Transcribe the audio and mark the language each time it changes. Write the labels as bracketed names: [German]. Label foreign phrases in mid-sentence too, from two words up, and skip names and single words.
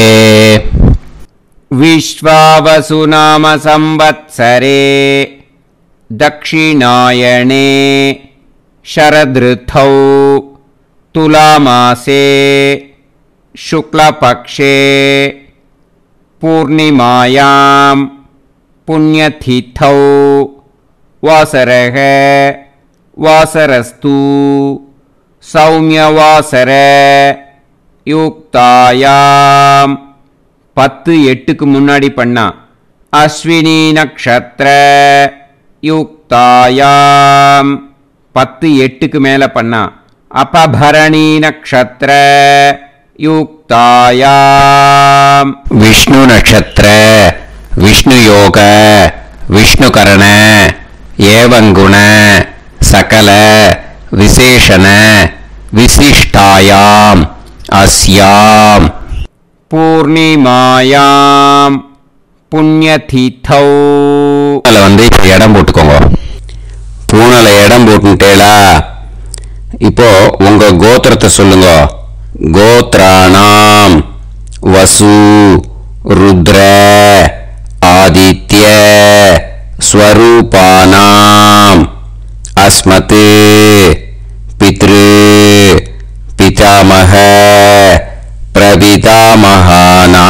[Sanskrit] विश्वावसुनाम संवत्सरे दक्षिणायणे शरदृतौ तुलामासे शुक्लपक्षे पूर्णिमायां पुण्यतिथौ वासरः वासरस्तु सौम्यवासर युक्तायां 10-8 [Tamil] முன்னாடி பண்ணா [Sanskrit] अश्विनी नक्षत्र யுக்தாயாம் 10-8 [Tamil] மேல பண்ணா [Sanskrit] अपभरणी नक्षत्र युक्तायाम विष्णु नक्षत्र विष्णु योग विष्णुकरण एवं गुण सकल विशेषण विशिष्टायाम अस्याम पूर्णिमायाम पुण्यतिथौ [Tamil] வந்து இப்ப இடம் போட்டுக்கோங்க. பூனல இடம் போட்டுட்டேலா இப்போ உங்க கோத்திரத்தை சொல்லுங்க. [Sanskrit] गोत्राणां वसु रुद्र आदित्य स्वरूपाणां अस्मत् पितृ पितामह प्रपितामहानाम्.